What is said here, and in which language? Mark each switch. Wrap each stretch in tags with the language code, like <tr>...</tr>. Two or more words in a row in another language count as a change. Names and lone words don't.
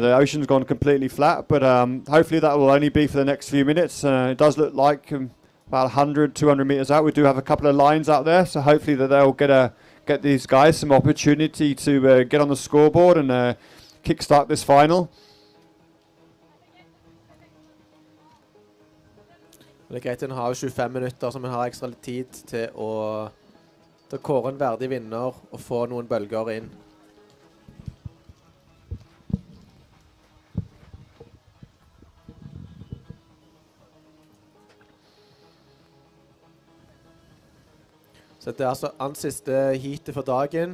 <en>The ocean's gone completely flat, but hopefully that will only be for the next few minutes. It does look like about 100, 200 meters out. We do have a couple of lines out there, so hopefully that they'll get these guys some opportunity to get on the scoreboard and kickstart this final.</en> <no>Det er greit, en har 25 minutter, så man har ekstra litt tid til å kåre en verdig vinner og få noen bølger inn. Så det er altså hans siste heatet for dagen.</no>